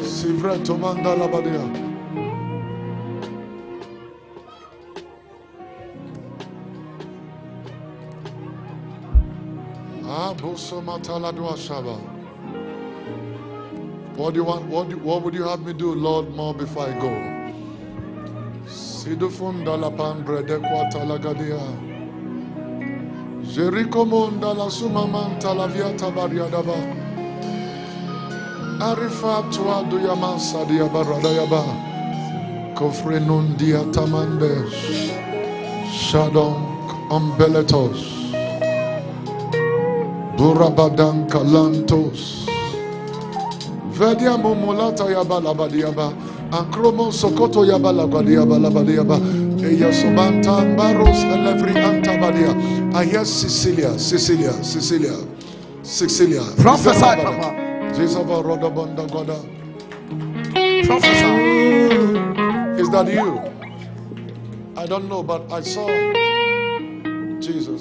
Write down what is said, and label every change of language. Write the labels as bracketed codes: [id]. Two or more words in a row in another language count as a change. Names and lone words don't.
[en] Sivra Tomanda Labadia. What do you want? What would you have me do, Lord, more before I go? Sidufunda la pandre de quatalagadia. Jericho munda la sumamanta la viata bariadaba. Arifa tua duyaman sadia baradayaba. Kofrenun diatamandes. Shadon umbeletos. Burabadan kalantos. Vedia mumulata yaba labadiaba. Ankromo sokoto yaba labadiaba labadiaba. Eya sobantan baros and every antabadia. I hear Cecilia. Prophesy, Papa. Prophesy. Is that you? I don't know, but I saw Jesus.